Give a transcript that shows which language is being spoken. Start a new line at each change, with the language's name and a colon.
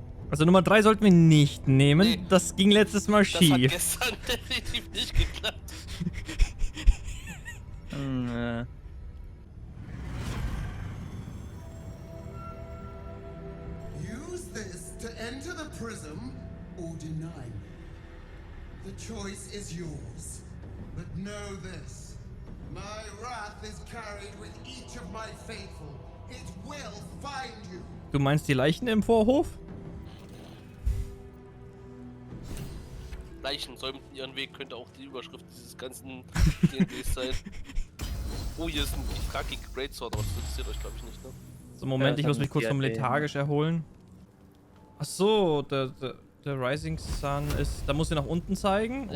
German: Also Nummer 3 sollten wir nicht nehmen. Nee, das ging letztes Mal schief. Das hat gestern definitiv nicht geklappt.
English: Use this to enter the prism or deny me. The choice is yours. But know this. My wrath is carried with each of my faithful. It will find you.
German: Du meinst die Leichen im Vorhof? Leichen säumten ihren Weg, könnte auch die Überschrift dieses ganzen D&Ds sein. Oh, hier ist ein Fraki Greatsword, aber das interessiert euch glaube ich nicht, ne? So, Moment, ich muss mich kurz vom lethargisch erholen. Ach so, der Rising Sun ist, da muss er nach unten zeigen und